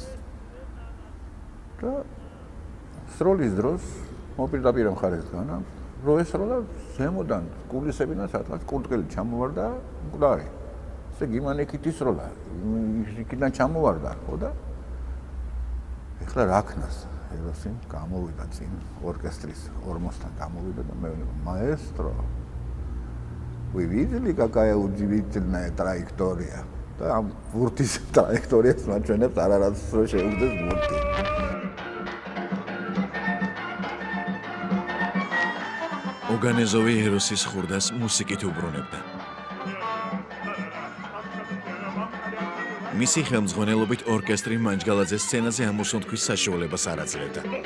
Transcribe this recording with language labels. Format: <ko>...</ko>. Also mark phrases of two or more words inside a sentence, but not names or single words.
<ka>და სროლის დროს მოპირდაპირ მხარესგან რო ესროლა ზემოდან კულისებიდან სადღაც კურტკელი ჩამოვარდა მკვდარი. ესე გიმანეკით ისროლა, იქიდან ჩამოვარდა, ხო და ეხლა რა ქნას ეროსი გამოვიდა წინ ორკესტრის ორმოსთან გამოვიდა და მე მაესტრო</ka> <ru>вы видели какая удивительная траектория</ru> <ka>და ამ ბურთის траекториას მაჩვენებს არარატს რო შეუგდეს ბურთი. ოგანეზოვი ეროსის ხურდას მუსიკით უბრუნებდა. მისი ხელმძღვანელობით ორკესტრი მანჯგალაძეს სცენაზე ამოსუნთქვის საშუალებას არ აძლევდა.</ka>